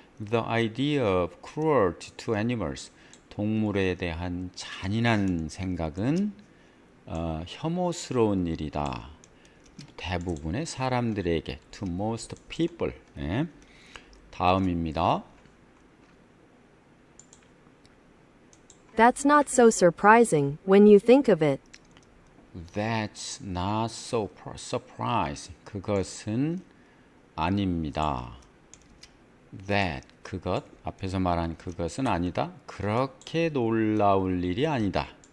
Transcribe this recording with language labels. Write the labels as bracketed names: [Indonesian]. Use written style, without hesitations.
[English] The idea of cruelty to animals, [Korean] 동물에 대한 잔인한 생각은 혐오스러운 일이다. 대부분의 사람들에게, [English] to most people. [Korean] 다음입니다. [English] That's not so surprising when you think of it. That's not so surprising. [Korean] 그것은 아닙니다. That, 그것, 앞에서 말한 그것은 아니다. 그렇게 놀라울 일이 아니다.